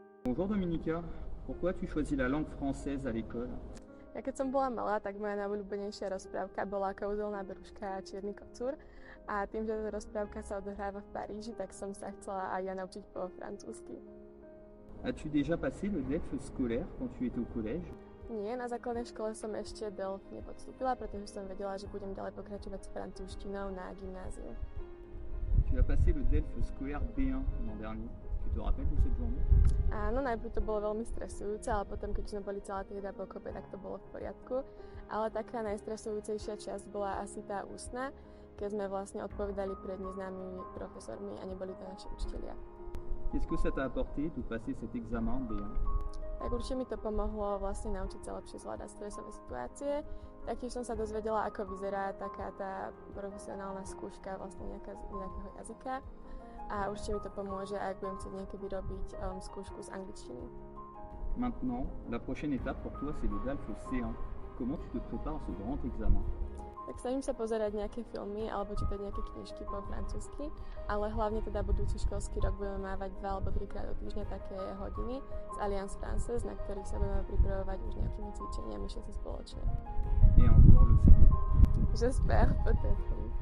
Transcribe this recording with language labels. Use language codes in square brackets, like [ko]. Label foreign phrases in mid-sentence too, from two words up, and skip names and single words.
[fr] Bonjour Dominika, pourquoi tu choisis la langue française à l'école? [sk] Ja keď som bola malá, tak moja najobľúbenejšia rozprávka bola Kouzelná beruška a Čierny kocúr. A tým, že tá rozprávka sa odohráva v Paríži, tak som sa chcela aj ja naučiť po francúzsky. [fr] As-tu déjà passé le DELF scolaire quand tu étais au collège? [sk] Nie, na základnej škole som ešte DELF nepodstúpila, pretože som vedela, že budem ďalej pokračovať s francúzštinou na gymnáziu. [fr] Tu as passé le DELF scolaire B1 l'an dernier. Tu te rappelles de cette journée? [sk] Áno, najprv to bolo veľmi stresujúce, ale potom, keď sme boli celá trieda pokope, tak to bolo v poriadku. Ale taká najstresujúcejšia časť bola asi tá ústna, keď sme vlastne odpovedali pred neznámymi profesormi a neboli to naši učitelia. [fr] Qu'est-ce que ça t'a apporté de passer cet examen B1? [sk] Tak určite mi to pomohlo vlastne naučiť sa lepšie zvládať stresové situácie. Taktiež som sa dozvedela, ako vyzerá taká tá profesionálna skúška vlastne nejakého jazyka. A určite mi to pomôže, ak budem chcieť niekedy robiť skúšku z angličtiny. [fr] Maintenant, la prochaine étape pour toi c'est le DELF C1. Comment tu te prépares à ce grand examen? [sk] Tak snažím sa pozerať nejaké filmy alebo čítať nejaké knižky po francúzsky, ale hlavne teda budúci školský rok budeme mávať 2 alebo 3 krát do týždňa také hodiny z Alliance Française, na ktorých sa budeme pripravovať už nejakými cvičeniami všetci spoločne. [fr] Et un jour le C2. J'espère, peut-être.